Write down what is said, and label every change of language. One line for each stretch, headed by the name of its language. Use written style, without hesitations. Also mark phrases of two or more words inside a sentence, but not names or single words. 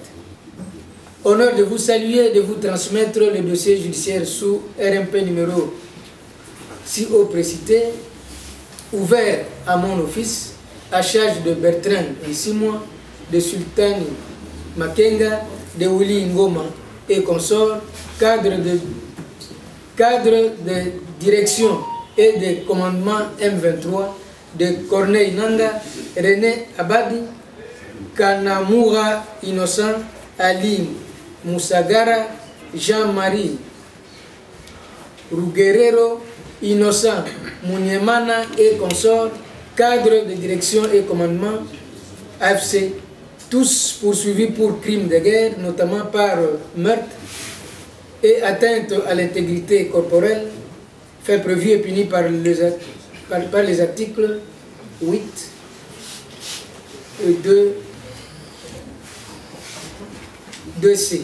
French: Honneur de vous saluer et de vous transmettre le dossier judiciaire sous RMP numéro si haut précité, ouvert à mon office, à charge de Bertrand et 6 mois, de Sultani Makenga, de Willy Ngoma et consorts, cadre de direction et de commandement M23, de Corneille Nanga, René Abadi, Kanamura Innocent, Ali Moussagara, Jean-Marie Ruguerero, Innocent Mouniemana et consorts, cadre de direction et commandement AFC, tous poursuivis pour crimes de guerre, notamment par meurtre et atteinte à l'intégrité corporelle, fait prévu et puni par les articles 8 et 2C.